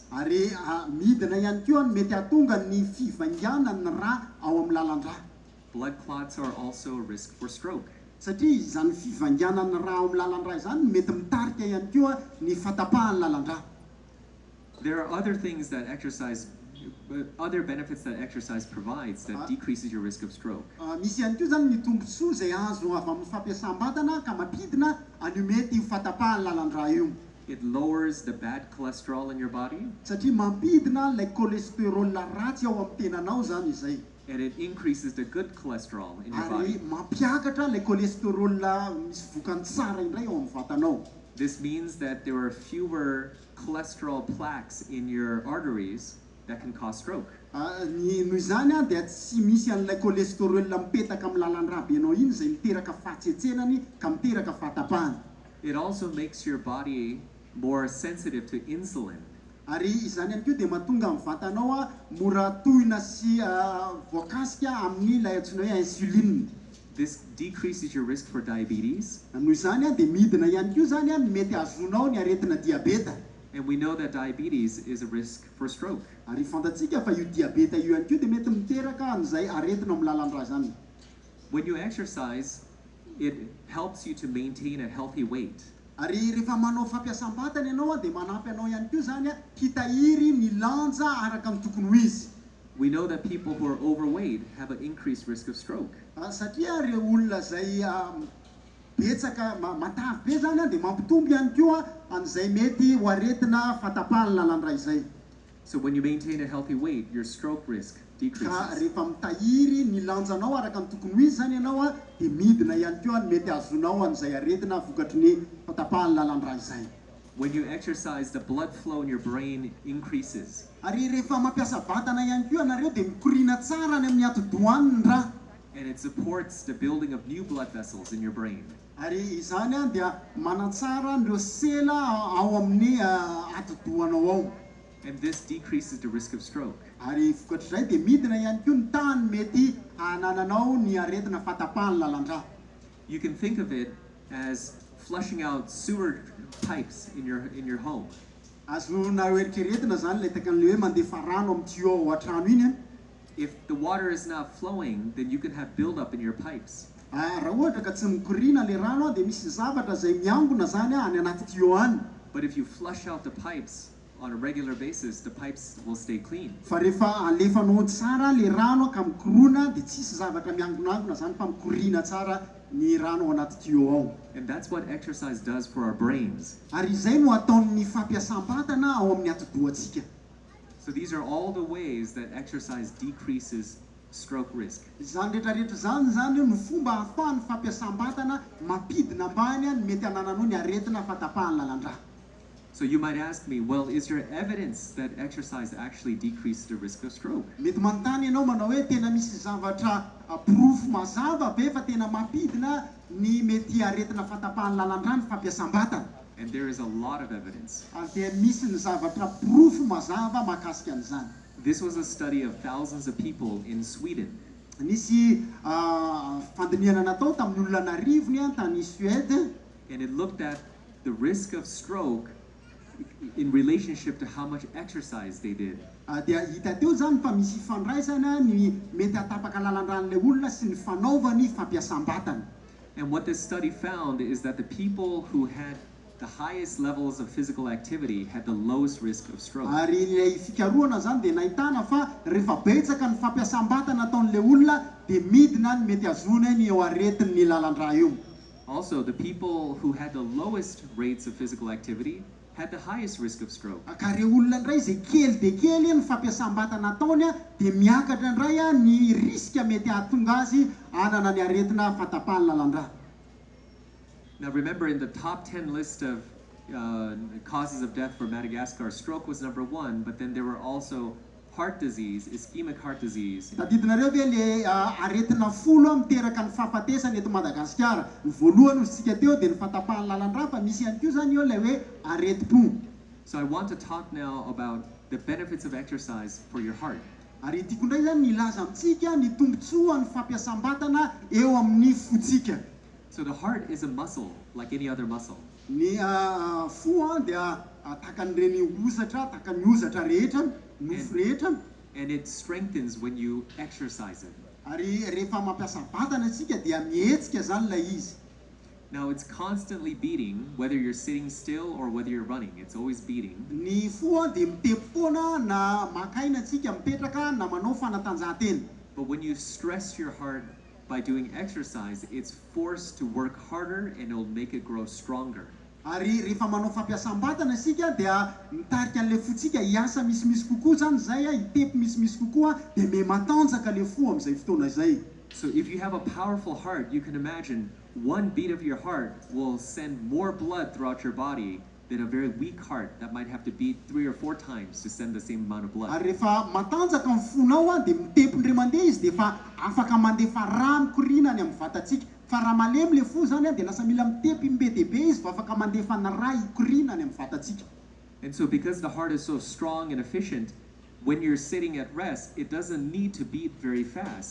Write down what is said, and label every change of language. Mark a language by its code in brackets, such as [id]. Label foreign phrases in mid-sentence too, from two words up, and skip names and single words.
[mg] Ary midina ihany koa mety hahatonga ny fivanganan'ny rà ao amin'ny lalandra. [en] Blood clots are also a risk for stroke. [mg] Satria izany fivanganan'ny rà ao amin'ny lalandra izany mety mitarika ihany koa ny fatapahan'ny lalandra. [en] There are other things that other benefits that exercise provides that decreases your risk of stroke. [mg] Misy ihany koa zany ny tombontsoa izay azo avy amin'ny fampiasam-batana ka mampidina anio mety io fatapahan'ny lalandra io. [en] It lowers the bad cholesterol in your body. [mg] Satria mampidina ilay cholesterol ratsy ao amin'ny tenanao zany izay. [en] And it increases the good cholesterol in your [mg] Ary [en] body. [mg] mampiakatra ilay cholesterol misy vokany tsara indray ao amin'ny vatanao. [en] This means that there are fewer cholesterol plaques in your arteries that can cause stroke. [mg] Noho izany dia tsy misy an'ilay cholesterol mipetaka amin'ny lalandra benao iny izay miteraka fahatsetsenany ka miteraka fahatapahany. [en] It also makes your body more sensitive to insulin. [mg] Ary izany ihany koa dia mahatonga amin'ny vatanao mora tohina sy voakasika amin'ny ilay antsoina hoe insuline. [en] This decreases your risk for diabetes. [mg] Noho izany dia midina ihany koa zany mety azonao ny aretina diabeta. [en] And we know that diabetes is a risk for stroke. [mg] Ary fantatsika fa io diabeta io ihany koa dia mety miteraka an'izay aretina amin'ny lalandra zany. [en] When you exercise, it helps you to maintain a healthy weight. [mg] Ary rehefa manao fampiasam-batana ianao dia manampy anao ihany koa zany hitahiry ny lanja araka ny tokony ho izy. [en] We know that people who are overweight have an increased risk of stroke. [mg] Satria ireo olona izay betsaka matavy be zany dia mampitombo ihany koa an'izay mety ho aretina fatapahan'ny lalandra izay. [en] So when you maintain a healthy weight, your stroke risk [mg] Ka [en] decreases. [mg] rehefa mitahiry ny lanjanao araka ny tokony ho izy zany ianao dia midina ihany koa mety azonao an'izay aretina vokatry ny fatapahan'ny lalandra izay. [en] When you exercise, the blood flow in your brain increases. [mg] Ary rehefa mampiasa vatana ihany koa ianareo dia mikorina tsara ny amin'ny atidohaniny ra. [en] And it supports the building of new blood vessels in your brain. [mg] Ary izany dia manatsara ireo sela ao amin'ny atidohanao ao. [en] And this decreases the risk of stroke. [mg] Ary vokatr'izay dia midina ihany koa ny tany mety hanananao ny aretina fatapahan'ny lalandra. [en] You can think of it as flushing out sewer pipes in your home. [mg] Azona eritreretina zany ilay takan'ilay hoe mandefa rano amin'ny tuyau ao an-trano iny. [en] If the water is not flowing, then you can have buildup in your pipes. [mg] Raha ohatra ka tsy mikorina ilay rano dia misy zavatra izay miangona zany any anaty tuyau any. [en] But if you flush out the pipes on a regular basis, the pipes will stay clean. [mg] Fa rehefa alefanao tsara ilay rano ka mikorona dia tsisy zavatra miangonangona zany fa mikorina tsara ny rano ao anaty tuyau ao. [en] And that's what exercise does for our brains. [mg] Ary izay no ataon'ny fampiasam-batana ao amin'ny atidohantsika. [en] So these are all the ways that exercise decreases stroke risk. [mg] Izany rehetrarehetra zany no fomba ahafahan'ny fampiasam-batana mampidina ambany ny mety hanananao ny aretina fatapahan'ny lalandra. [en] So you might ask me, well, is there evidence that exercise actually decreases the risk of stroke? [mg] Mety manontany ianao manao hoe tena misy zavatra proof mazava be fa tena mampidina ny mety aretina fatapahan'ny lalandra ny fampiasam-batana. [en] And there is a lot of evidence. [mg] Dia misy ny zavatra proof mazava mahakasika an'izany. [en] This was a study of thousands of people in Sweden. [mg] Nisy fandinihana natao tamin'ny olona narivony tany Suède. [en] And it looked at the risk of stroke in relationship to how much exercise they did. [mg] Dia hita teo zany fa misy fandraisana ny mety hatapaka lalandran'ilay olona sy ny fanaovany fampiasam-batana. [en] And what this study found is that the people who had the highest levels of physical activity had the lowest risk of stroke. [mg] Ary ilay fikarohana zany dia nahitana fa rehefa betsaka ny fampiasam-batana ataon'ilay olona dia midina ny mety azony ny eo aretin'ny lalandra io. [en] Also, the people who had the lowest rates of physical activity had the highest risk of stroke. [mg] Ka reo olona indray izay kely dia kely ny fampiasam-batana ataony dia miakatra indray ny riska mety hahatonga azy hanana ny aretina fatapahan'ny lalandra. [en] Now remember, in the top 10 list of causes of death for Madagascar, stroke was number 1, but then there were also heart disease, ischemic heart disease. [mg] Tadidinareo ve le aretina folo miteraka ny fahafatesana eto Madagasikara. Ny voalohany isika teo dia ny fahatapahan'ny lalan-drà fa misy ihany koa zany eo ilay hoe areti-po. [en] So I want to talk now about the benefits of exercise for your heart. [mg] Ary tiako indray zany nilaza amintsika ny tombontsoa ny fampiasam-batana eo amin'ny fotsika. [en] So the heart is a muscle like any other muscle. [mg] Ny fo dia takan'ireny ozatra, takan'ny ozatra rehetra, nofo rehetra. [en] And it strengthens when you exercise it. [mg] Ary rehefa mampiasa vatana isika dia mihetsika zany ilay izy. [en] Now it's constantly beating, whether you're sitting still or whether you're running. It's always beating. [mg] Ny fo dia mitepy foana na makaina antsika mipetraka na manao fanatanjahantena. [en] But when you stress your heart by doing exercise, it's forced to work harder and it'll make it grow stronger. [mg] Ary rehefa manao fampiasam-batana isika dia mitarika an'ilay fotsika hiasa misimisy kokoa zany zay hitepy misimisy kokoa dia matanjaka le fo amin'izay fotoana zay. [en] So if you have a powerful heart, you can imagine one beat of your heart will send more blood throughout your body than a very weak heart that might have to beat 3 or 4 times to send the same amount of blood. [mg] Ary rehefa matanjaka ny fonao dia mitepy ndray mandeha izy dia fa afaka mandefa raha mikorina any amin'ny vatantsika. Fa raha malemy le fo zany dia lasa mila mitepy be dia be izy fa afaka mandefa ny raha ikorina any amin'ny vatantsika. [en] And so because the heart is so strong and efficient, when you're sitting at rest, it doesn't need to beat very fast.